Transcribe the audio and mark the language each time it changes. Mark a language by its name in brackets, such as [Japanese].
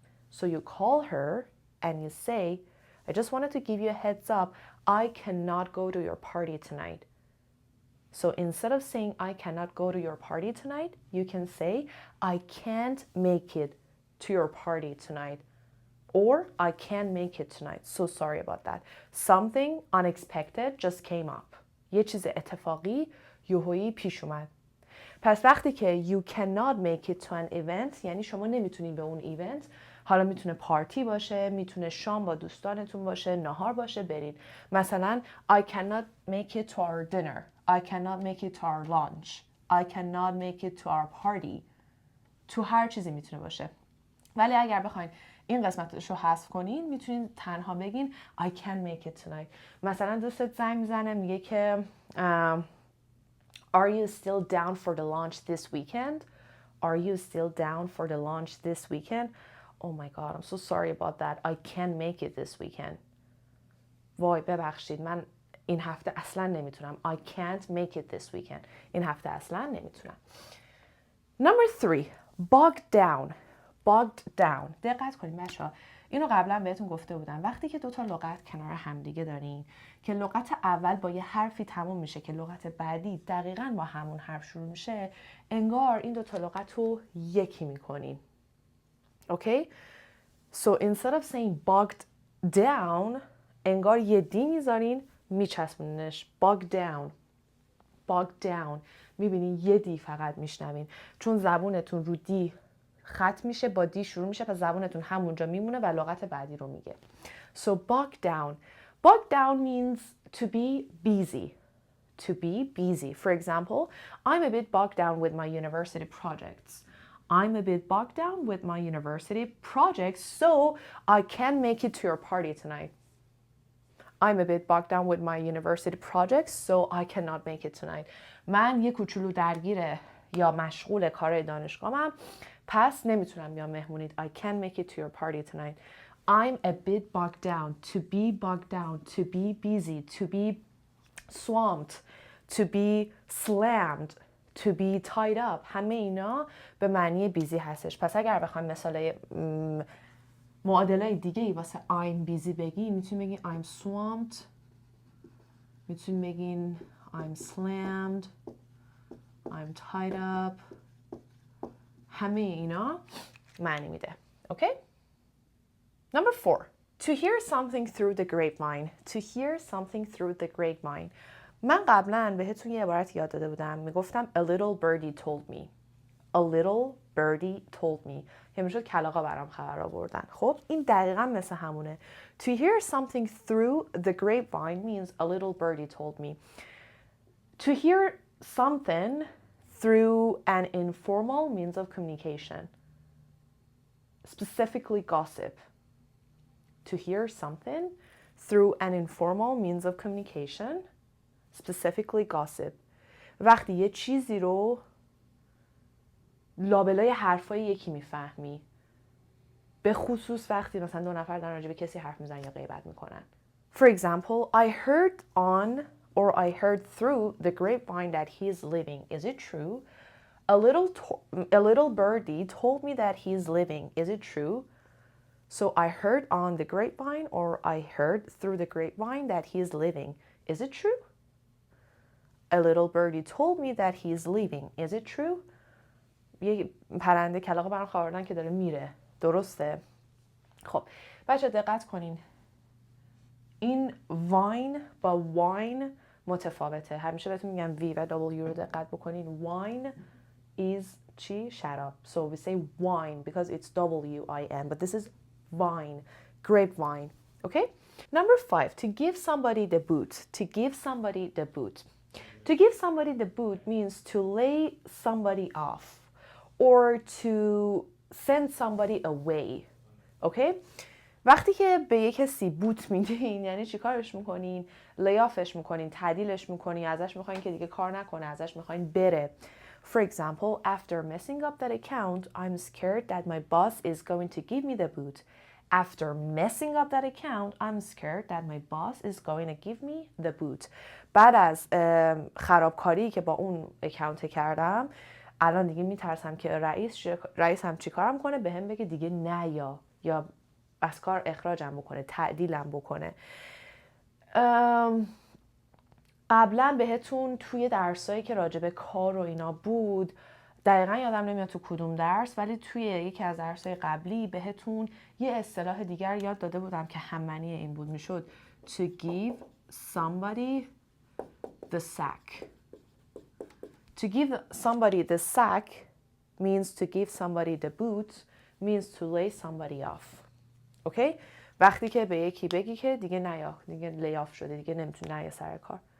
[English] So you call her and you say, I just wanted to give you a heads up, I cannot go to your party tonight. So instead of saying I cannot go to your party tonight, you can say I can't make it to your party tonight. Or I can't make it tonight. So sorry about that. Something unexpected just came up. [Persian] یه چیز اتفاقی یهویی پیش اومد. پس وقتی که [English] you cannot make it to an event [Persian] یعنی شما نمیتونین به اون ایونت، حالا میتونه پارتی باشه، میتونه شام با دوستانتون باشه، نهار باشه، برین. مثلا [English] I cannot make it to our dinner. I cannot make it to our lunch. I cannot make it to our party. [Persian] تو هر چیزی میتونه باشه. ولی اگر بخواین این قسمتش رو حذف کنین، میتونین تنها بگین [English] I can't make it tonight. [Persian] مثلا دوستت زنگ میزنه میگه که [English] Are you still down for the lunch this weekend? Are you still down for the lunch this weekend? Oh my god, I'm so sorry about that. I can't make it this weekend. [Persian] وای ببخشید من این هفته اصلا نمیتونم. [English] I can't make it this weekend. [Persian] این هفته اصلا نمیتونم. [English] Number 3. Bogged down. Bogged down. [Persian] دقت کنید بچه‌ها. اینو قبلا بهتون گفته بودم. وقتی که دو تا لغت کنار همدیگه دارین که لغت اول با یه حرفی تموم میشه که لغت بعدی دقیقاً با همون حرف شروع میشه، انگار این دو تا لغت رو یکی میکنین. [English] Okay? So instead of saying bogged down [Persian] انگار یه دی میذارین میچسبونینش. [English] Bogged down. Bogged down. [Persian] میبینین یه دی فقط میشنوین. چون زبونتون رو دی خط میشه، با دی شروع میشه، پس زبونتون همونجا میمونه و لغت بعدی رو میگه. [English] So bogged down. Bogged down means to be busy. To be busy. For example, I'm a bit bogged down with my university projects. I'm a bit bogged down with my university project, so I can't make it to your party tonight. I'm a bit bogged down with my university project, so I cannot make it tonight. [Persian] من یه کوچولو درگیره یا مشغول کار دانشگاهم، پس نمیتونم بیام مهمونیت. [English] I can't make it to your party tonight. I'm a bit bogged down. To be bogged down, to be busy, to be swamped, to be slammed, to be tied up. [Persian] همه اینا به معنی بیزی هستش. پس اگر بخوام مثال معادلای دیگه ای واسه [English] I'm busy [Persian] بگی، میتونی بگی [English] I'm swamped، [Persian] میتونی بگین [English] I'm slammed، I'm tied up. [Persian] همه اینا معنی میده. [English] Okay? Number 4. To hear something through the grapevine. To hear something through the grapevine. [Persian] من قبلا بهتون یه عبارت یاد داده بودم. میگفتم [English] a little birdie told me. A little birdie told me. [Persian] که میشد کلاغا برام خبر آوردن. خب این دقیقا مثل همونه. [English] To hear something through the grapevine means a little birdie told me. To hear something through an informal means of communication. Specifically gossip. To hear something through an informal means of communication, specifically gossip. [Persian] وقتی یه چیزی رو لابلای حرفای یکی میفهمی، به خصوص وقتی مثلا دو نفر دارن راجع به کسی حرف میزنن یا غیبت میکنن. [English] For example, I heard on or I heard through the grapevine that he is leaving. Is it true? A little birdie told me that he is leaving. Is it true? So I heard on the grapevine or I heard through the grapevine that he is leaving. Is it true? A little birdie told me that he is leaving. Is it true? [Persian] یه پرنده کلاغ برام خبر دادن که داره میره. درسته؟ خب بچه دقت کنین. این واین با واین متفاوته. همیشه بهتون میگم وی و دبلیو رو دقت بکنین. واین is چی؟ شراب. [English] So we say wine because it's W-I-N, but this is vine, grapevine. Okay? Number 5, to give somebody the boot. To give somebody the boot. To give somebody the boot means to lay somebody off or to send somebody away. Okay? [Persian] وقتی که به یک کسی بوت میدین یعنی چی کارش میکنین؟ لیافش میکنین، تعدیلش میکنین، ازش میخواین که دیگه کار نکنه، ازش میخواین بره. [English] For example, after messing up that account, I'm scared that my boss is going to give me the boot. After messing up that account, I'm scared that my boss is going to give me the boot. [Persian] بعد از خرابکاری که با اون اکانت کردم، الان دیگه میترسم که رئیسم چی کارم کنه، به هم بگه دیگه نه یا از کار اخراجم بکنه، تعدیلم بکنه. قبلا بهتون توی درسایی که راجع کار و اینا بود، دقیقا یادم نمیاد تو کدوم درس، ولی توی یکی از درسای قبلی بهتون یه اصطلاح دیگر یاد داده بودم که هم معنی این بود. میشد [English] to give somebody the sack. To give somebody the sack means to give somebody the boot means to lay somebody off. [Persian] اوکی؟ وقتی که به یکی بگی که دیگه نیا، دیگه لیاف شده، دیگه نمیتونه نیا سر کار.